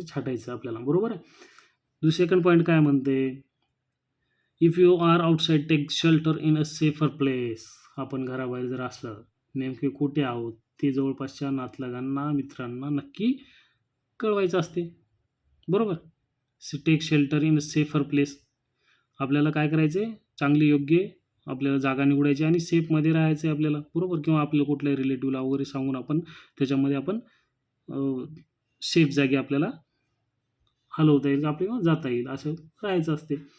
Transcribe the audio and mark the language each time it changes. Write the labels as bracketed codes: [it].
[mr] छाटायचं आपल्याला. बरोबर आहे. सेकंड पॉईंट काय म्हणते? [en] If you are outside take shelter in a safer place. [mr] आपण घराबाहेर जर असलं, नेमके कुठे आहोत ते जवळपासच्या नातलगांना, मित्रांना नक्की कळवायचं असते. बरोबर. [en] Take shelter in a safer place. [mr] आपल्याला काय करायचं आहे? चांगली योग्य आपल्याला जागा निवडायची आणि सेफमध्ये राहायचं आहे आपल्याला. बरोबर. किंवा आपल्या कुठल्याही रिलेटिव्हला वगैरे सांगून आपण त्याच्यामध्ये आपण सेफ जागी आपल्याला हलवता येईल, आपल्याला जाता येईल, असं राहायचं असते.